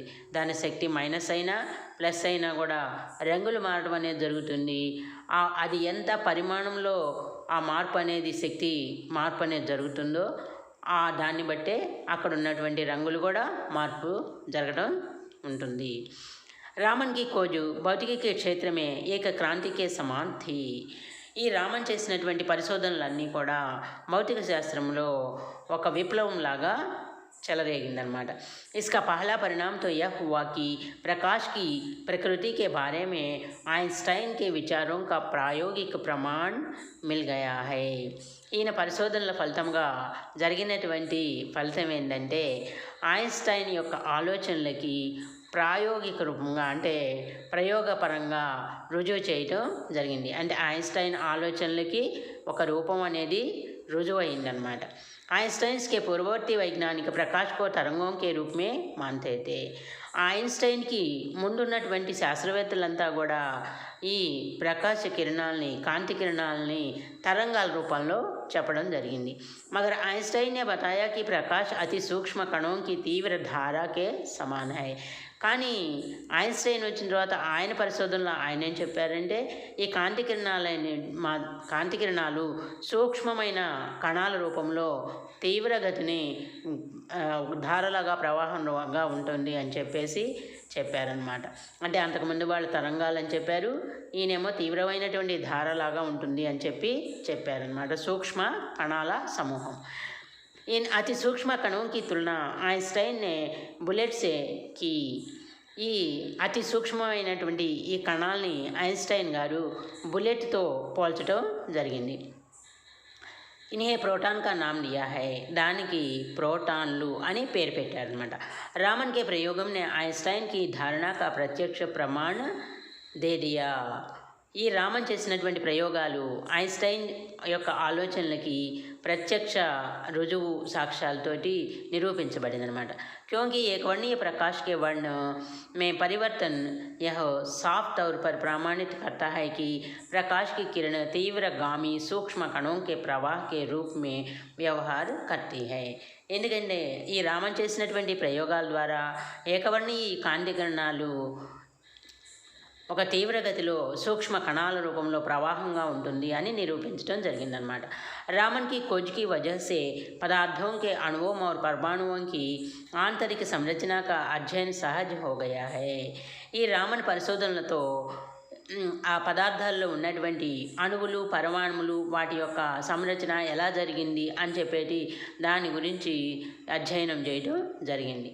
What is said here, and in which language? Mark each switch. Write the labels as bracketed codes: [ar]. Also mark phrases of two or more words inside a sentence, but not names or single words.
[te] దాని శక్తి మైనస్ అయినా ప్లస్ అయినా కూడా రంగులు మారడం అనేది జరుగుతుంది. అది ఎంత పరిమాణంలో ఆ శక్తి మార్పు అనేది జరుగుతుందో దాన్ని బట్టే అక్కడ ఉన్నటువంటి రంగులు కూడా మార్పు జరగడం ఉంటుంది. [hi] రామన్ की खोज भौतिकी के क्षेत्र में एक क्रांति के समान थी. [te] ఈ రామన్ చేసినటువంటి పరిశోధనలన్నీ కూడా భౌతిక శాస్త్రంలో ఒక విప్లవం లాగా చెలరేగిందనమాట. [hi] इसका पहला परिणाम तो यह हुआ कि प्रकाश की प्रकृति के बारे में आइंस्टाइन के विचारों का प्रायोगिक प्रमाण मिल गया है. [te] ఈయన పరిశోధనల ఫలితంగా జరిగినటువంటి ఫలితం ఏంటంటే ఐన్స్టైన్ యొక్క ఆలోచనలకి ప్రాయోగిక రూపంగా అంటే ప్రయోగపరంగా రుజువు చేయటం జరిగింది. అంటే ఐన్స్టైన్ ఆలోచనలకి ఒక రూపం అనేది రుజువైందనమాట. [hi] आइंस्टाइन के पूर्ववर्ती वैज्ञानिक प्रकाश को तरंगों के रूप में मानते थे. [te] ఐన్స్టైన్కి ముందున్నటువంటి శాస్త్రవేత్తలంతా కూడా ఈ ప్రకాశ కిరణాలని కాంతి కిరణాలని తరంగాల రూపంలో చెప్పడం జరిగింది. [hi] मगर आइंस्टाइन ने बताया कि प्रकाश अति सूक्ष्म कणों की तीव्र धारा के समान है. [te] కానీ ఐన్స్టైన్ వచ్చిన తర్వాత ఆయన పరిశోధనలో ఆయన ఏం చెప్పారంటే ఈ కాంతి కిరణాలు సూక్ష్మమైన కణాల రూపంలో తీవ్రగతిని ధారలాగా ప్రవాహంగా ఉంటుంది అని చెప్పేసి చెప్పారనమాట. అంటే అంతకుముందు వాళ్ళు తరంగాలని చెప్పారు, ఈయనేమో తీవ్రమైనటువంటి ధారలాగా ఉంటుంది అని చెప్పారనమాట. సూక్ష్మ కణాల సమూహం. [hi] इन अति सूक्ष्म कणों की तुलना आइंस्टाइन ने बुलेट से की. [te] ఈ అతి సూక్ష్మమైనటువంటి ఈ కణాలని ఐన్స్టైన్ గారు బుల్లెట్తో పోల్చడం జరిగింది. [hi] इन्हें प्रोटॉन का नाम दिया है. [te] దానికి ప్రోటాన్లు అని పేరు పెట్టారనమాట. [hi] रामन के प्रयोगम ने आइंस्टाइन की धारणा का प्रत्यक्ष प्रमाण दे दिया. [te] ఈ రామన్ చేసినటువంటి ప్రయోగాలు ఐన్స్టైన్ యొక్క ఆలోచనలకి ప్రత్యక్ష రుజువు సాక్ష్యాలతోటి నిరూపించబడిందనమాట. [hi] क्योंकि एक वर्णीय प्रकाश के वर्ण में परिवर्तन यह साफ तौर पर प्रमाणित करता है कि प्रकाश की किरण तीव्रगामी सूक्ष्म कणों के प्रवाह के रूप में व्यवहार करती है. [te] ఎందుకంటే ఈ రామన్ చేసినటువంటి ప్రయోగాల ద్వారా ఏకవర్ణీయ కాంతి కిరణాలు ఒక తీవ్రగతిలో సూక్ష్మ కణాల రూపంలో ప్రవాహంగా ఉంటుంది అని నిరూపించడం జరిగిందనమాట. [hi] रामन की खोज की वजह से पदार्थों के अणुओं और परमाणुओं की आंतरिक संरचना का अध्ययन सहज हो गया है. [te] ఈ రామన్ పరిశోధనలతో ఆ పదార్థాల్లో ఉన్నటువంటి అణువులు పరమాణువులు వాటి యొక్క సంరచన ఎలా జరిగింది అని చెప్పేటి దాని గురించి అధ్యయనం చేయడం జరిగింది.